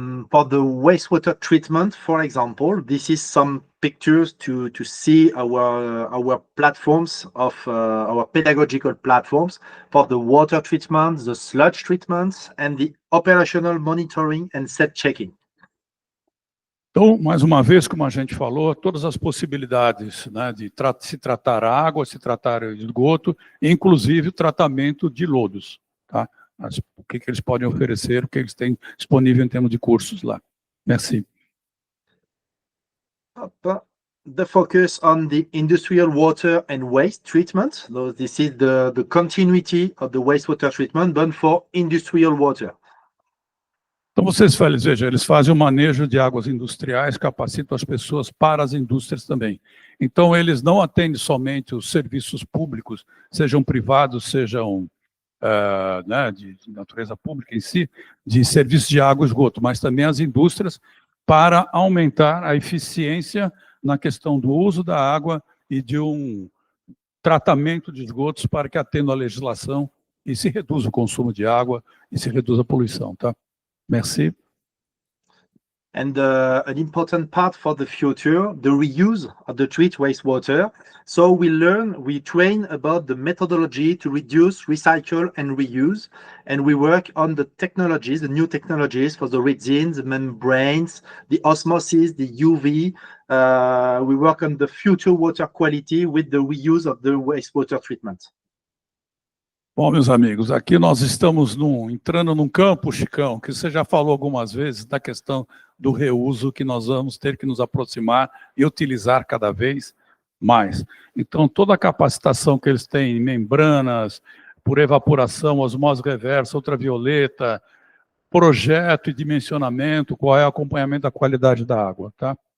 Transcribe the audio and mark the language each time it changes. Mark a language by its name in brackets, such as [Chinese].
[English] For the wastewater treatment, for example, this is some pictures to see our platforms of our pedagogical platforms for the water treatment, the sludge treatments, and the operational monitoring and set checking. [Portuguese] Então, mais uma vez, como a gente falou, todas as possibilidades, né, de se tratar água, se tratar esgoto, inclusive o tratamento de lodos, tá? O que eles podem oferecer, o que eles têm disponível em termos de cursos lá. [French] Merci. [English] The focus on the industrial water and waste treatment. So this is the continuity of the wastewater treatment, but for industrial water. [Portuguese] Então, vejam, eles fazem o manejo de águas industriais, capacitam as pessoas para as indústrias também. Então, eles não atendem somente os serviços públicos, sejam privados, sejam né, de natureza pública em si, de serviços de água e esgoto, mas também as indústrias para aumentar a eficiência na questão do uso da água e de um tratamento de esgotos para que atenda a legislação e se reduza o consumo de água e se reduza a poluição, tá? [French] Merci. [English] And an important part for the future, the reuse of the treat wastewater. So we train about the methodology to reduce, recycle, and reuse. And we work on the technologies, the new technologies for the resins, the membranes, the osmosis, the UV. We work on the future water quality with the reuse of the wastewater treatment. [Portuguese] Bom, meus amigos, aqui nós estamos entrando num campo, Chicão, que você já falou algumas vezes da questão do reuso, que nós vamos ter que nos aproximar e utilizar cada vez mais. Então, toda a capacitação que eles têm em membranas, por evaporação, osmose reversa, ultravioleta, projeto e dimensionamento, qual é o acompanhamento da qualidade da água, tá?